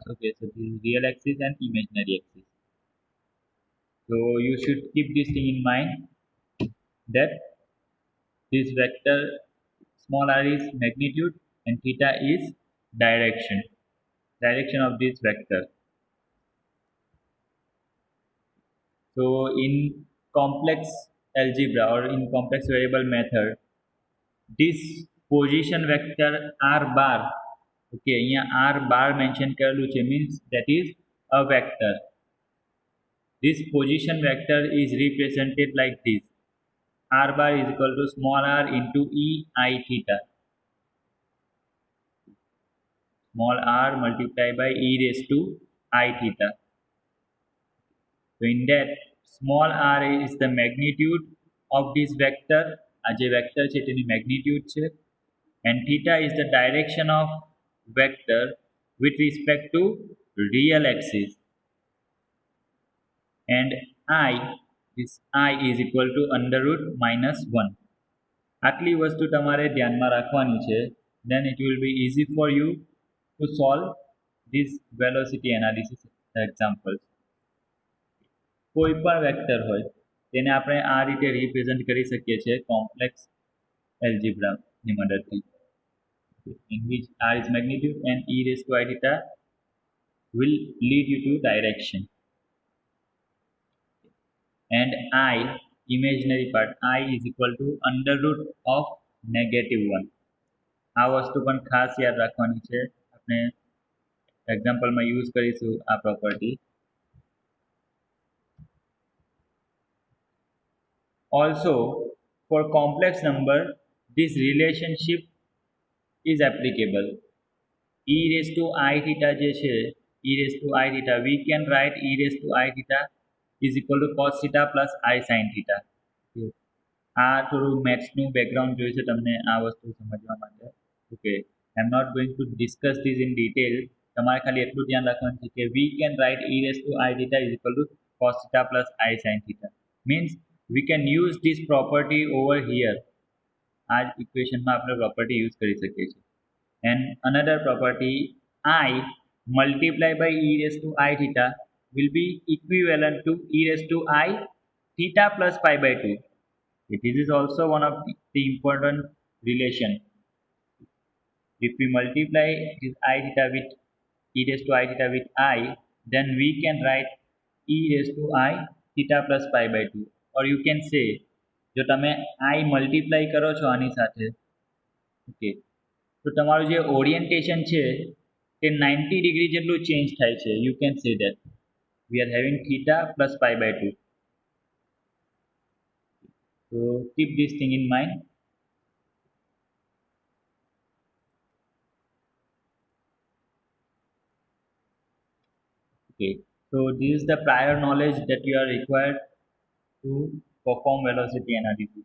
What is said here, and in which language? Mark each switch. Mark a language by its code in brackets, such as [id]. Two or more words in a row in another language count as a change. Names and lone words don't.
[en] Okay, so this is real axis and imaginary axis. So you should keep this thing in mind that this vector small r is magnitude and theta is direction of this vector. So in complex algebra or in complex variable method, this position vector r bar, okay, અહીંયા r bar mention [gu] કરેલું છે [en] means that is a vector. This position vector is represented like this. R bar is equal to small r into e I theta. Small r multiplied by e raised to I theta. So in that, small r is the magnitude of this vector. [gu] આ જે વેક્ટર છે તેની મેગ્નિટ્યુડ છે. [en] And theta is the direction of vector with respect to real axis. And this I is equal to under root minus 1. [gu] આટલી વસ્તુ તમારે ધ્યાનમાં રાખવાની છે. [en] Then it will be easy for you to solve this velocity analysis examples. [gu] કોઈ પણ વેક્ટર હોય તેને આપણે આ રીતે રિપ્રેઝન્ટ કરી શકીએ છીએ [en] complex algebraની [gu] મદદથી, [en] in which r is magnitude and e raised to I theta will lead you to direction. And I, imaginary part, I is equal to under root of -1. [gu] આ વસ્તુ પણ ખાસ યાદ રાખવાની છે. આપણે એક્ઝામ્પલમાં યુઝ કરીશું આ પ્રોપર્ટી. [en] Also, for complex number, this relationship is applicable. E raised to I theta [gu] જે છે, [en] e raised to I theta, we can write e raised to I theta is equal to cos theta plus I sin theta. [gu] આ થોડું [en] mathsનું background [gu] જોઈએ છે તમને આ વસ્તુ સમજવા માટે. [en] Okay, I am not going to discuss this in detail. [gu] તમારે ખાલી એટલું ધ્યાન રાખવાનું છે કે [en] we can write e raised to I theta is equal to cos theta plus I sin theta. Means we can use this property over here. [gu] આ ઇક્વેશનમાં આપણે [en] property use [gu] કરી શકીએ છીએ. [en] And another property, I multiplied by e raised to I theta will be equivalent to e raised to I theta plus pi by 2. This is also one of the important relation. If we multiply this I theta with e raised to I theta with I, then we can write e raised to I theta plus pi by 2. Or you can say, [gu] જો તમે [en] I multiply [gu] કરો છો આની સાથે, ઓકે, તો તમારું જે ઓરિએન્ટેશન છે તે 90 ડિગ્રી જેટલું ચેન્જ થાય છે. [en] You can say that we are having theta plus pi by 2. So keep this thing in mind. Okay, so this is the prior knowledge that you are required to perform velocity analysis.